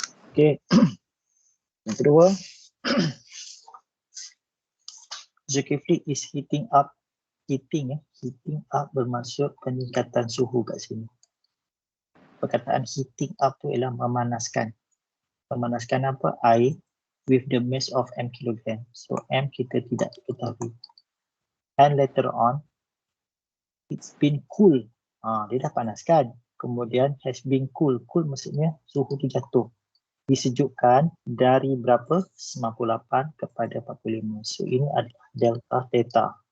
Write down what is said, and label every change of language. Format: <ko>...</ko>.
<ms>Okay. Yang kedua.</ms> <en>Zulkifli is heating up. Heating up</en> <ms>bermaksud peningkatan suhu kat sini. Perkataan heating up tu ialah memanaskan. Memanaskan apa?</ms> <en>Air with the mass of M kilogram. So</en> <ms>M kita tidak ketahui.</ms> <en>And later on, it's been cool.</en> <ms>Dia dah panaskan. Kemudian</ms> <en>has been cool.</en> <ms>Cool maksudnya suhu tu jatuh. Disejukkan dari berapa? 98 kepada 45. So ini adalah delta theta.</ms>